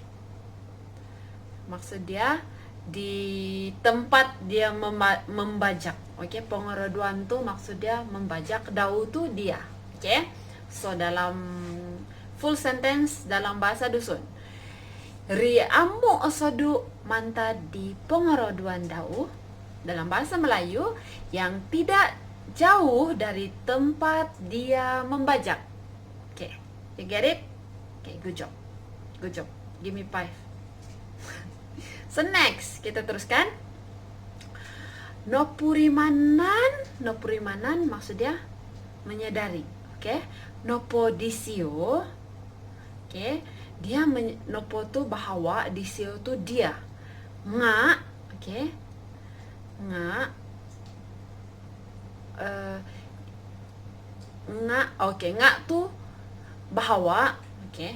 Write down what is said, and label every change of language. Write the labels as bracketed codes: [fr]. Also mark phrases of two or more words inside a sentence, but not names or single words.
[ms] Maksud dia di tempat dia membajak. Oke, pengoroduan tuh maksud dia membajak, dau tuh dia. Oke. So dalam [en] full sentence [ms] dalam bahasa dusun. [dtp] Ri amu osodu mantad di pengoroduan dau. [ms] Dalam bahasa Melayu yang tidak jauh dari tempat dia membajak. [en] Okay, you get it? Okay, good job. Good job. Give me 5. So next, [ms] kita teruskan. Nopurimanan maksudnya menyadari. [dtp] Okay, nopodisio. [ms] Okay, dia nopo tuh bahwa, disio tuh dia. Nga, okay. Nga nga tuh bahwa, okay.